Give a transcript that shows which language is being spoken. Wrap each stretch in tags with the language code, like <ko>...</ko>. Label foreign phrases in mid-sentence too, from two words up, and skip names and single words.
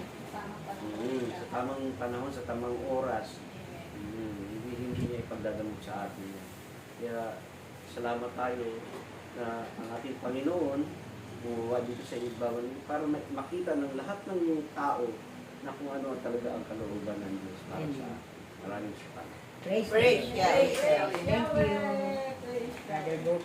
<tl>Sa tamang panahon, sa tamang oras, hindi niya ipagdadamot sa atin. Kaya, salamat tayo na ang ating Panginoon buwa dito sa ibabaw para makita ng lahat ng tao na kung ano talaga ang kalooban ng Diyos para sa atin. Maraming salamat.</tl> <en>Praise Praise God. God. Thank you. Brother Bo.</en>